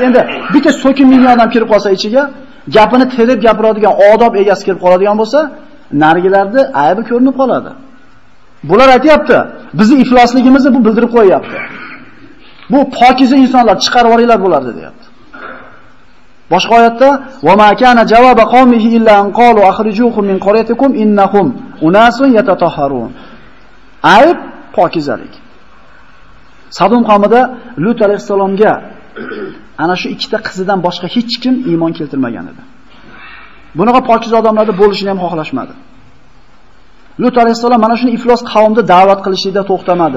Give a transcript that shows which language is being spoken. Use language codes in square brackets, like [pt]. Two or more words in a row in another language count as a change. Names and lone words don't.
[uz] Endi bitta so'kinmagan odam kirib qolsa ichiga, gapini terib gapiradigan, odob egasi kirib qoladigan bo'lsa, narigilarda aybi ko'rinib qoladi. Bular aytayapti, bizning iflosligimizni bu bildirib qo'yapti. Bu pokiza insonlar chiqarib olinglar bularni deyapti. Boshqa oyatda [ar] وما كان جواب قومه إلا أن قالوا أخرجوهم من قريتكم إنهم أناس يتطهرون. [uz] Ayb pokizalik. Sadum qavmida Lut alayhisalomga ana shu ikkita qizidan boshqa hech kim iymon keltirmagan edi. Bunaqa pokiz odamlarda bo'lishini ham xohlashmadi. Lut alayhisalom mana shuni iflos qavmni da'vat qilishida to'xtamadi.